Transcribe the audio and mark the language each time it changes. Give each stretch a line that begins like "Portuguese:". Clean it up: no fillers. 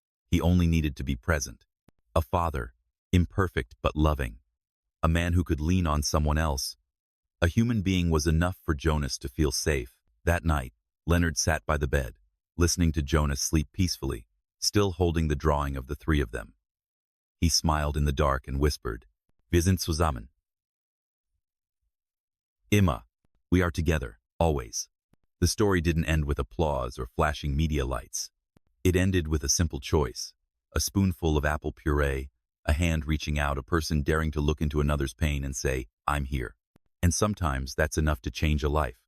English: He only needed to be present. A father, imperfect but loving. A man who could lean on someone else. A human being was enough for Jonas to feel safe. That night, Leonard sat by the bed, listening to Jonas sleep peacefully, still holding the drawing of the 3 of them. He smiled in the dark and whispered,
German: Wir sind zusammen. Immer.
English: We are together, always. The story didn't end with applause or flashing media lights. It ended with a simple choice. A spoonful of apple puree, a hand reaching out, a person daring to look into another's pain and say, I'm here. And sometimes that's enough to change a life.